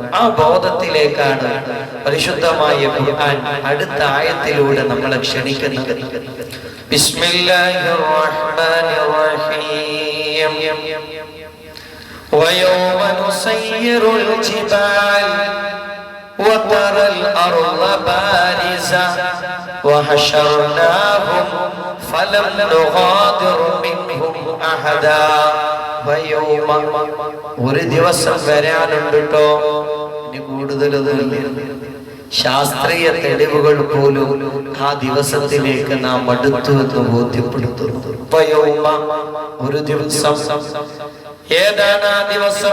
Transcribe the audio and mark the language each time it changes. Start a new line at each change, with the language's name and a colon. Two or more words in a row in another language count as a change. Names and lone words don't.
Malayalam: ആ ബോധത്തിലേക്കാണ് പരിശുദ്ധമായ ഖുർആൻ അടുത്ത ആയത്തിലൂടെ നമ്മളെ ക്ഷണിക്കുന്നത്.
Arabic: بسم الله الرحمن الرحيم. ويوم نسير الجبال وترى الأرض بارزة وحشرناهم فلم نغادر منهم أحدا.
Malayalam: ويوم ഒരു ദിവസം വരാനുണ്ട് ട്ടോ. ഇനി കൂടുതലൊന്നുമില്ല. ശാസ്ത്രീയ തെളിവുകൾ പോലും ആ ദിവസത്തിലേക്ക് നാം അടുത്തു എന്ന് ബോധ്യപ്പെടുത്തുന്നു. ഒരു ദിവസം. ഏതാണ് ആ ദിവസം?